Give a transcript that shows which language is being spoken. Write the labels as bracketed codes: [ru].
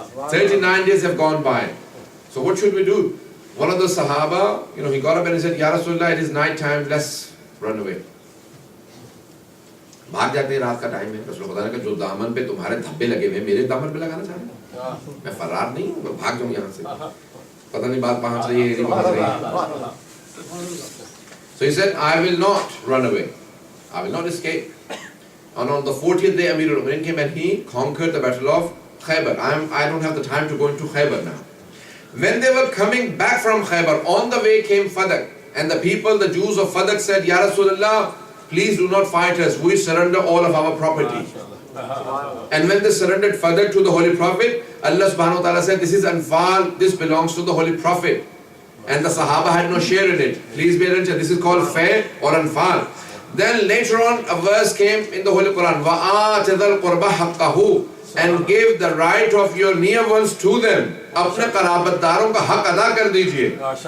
[en] 39 days have gone by. So what should we do? One of the Sahaba, he got up and he said, Ya Rasulullah, it is night time, let's run away. [hi] भाग जाते हैं रात का time है रसूल खुदा ने कहा जो दामन पे तुम्हारे धब्बे लगे हुए मेरे दामन पे लगाना चाह रहे हो मैं फरार नहीं हूं मैं भाग जाऊं यहां से पता नहीं बात पहुंच रही है नहीं पहुंच रही है. [en] So he said, I will not run away. I will not escape. And on the 40th day, Amir al-Mu'minin came and he conquered the battle of Khaybar. I don't have the time to go into Khaybar now. When they were coming back from Khaybar, on the way came Fadak. And the people, the Jews of Fadak said, Ya Rasulullah, please do not fight us. We surrender all of our property. And when they surrendered Fadak to the Holy Prophet, Allah subhanahu wa ta'ala said, this is Anfal, this belongs to the Holy Prophet. And the Sahaba had no share in it. Please be attention, this is called fair or Anfal. Then later on a verse came in the Holy Quran, [ar] وَآتِ ذَا الْقُرْبَ حَقَّهُ, [en] and give the right of your near ones to them. [hi] अपने कराबतदारों का हक अदा कर दीजिए.